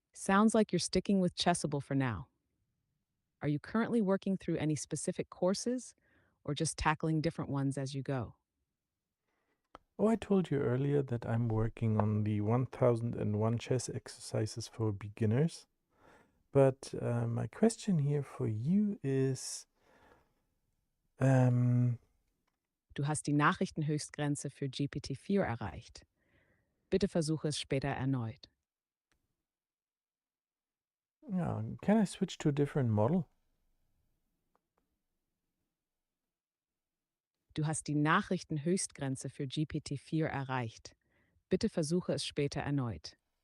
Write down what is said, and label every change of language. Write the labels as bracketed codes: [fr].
[en] Sounds like you're sticking with Chessable for now. Are you currently working through any specific courses or just tackling different ones as you go? Oh, I told you earlier that I'm working on the 1001 chess exercises for beginners. But my question here for you is, [de] Du hast die Nachrichtenhöchstgrenze für GPT-4 erreicht. Bitte versuche es später erneut. [en] yeah, can I switch to a different model? [de] Du hast die Nachrichtenhöchstgrenze für GPT-4 erreicht. Bitte versuche es später erneut.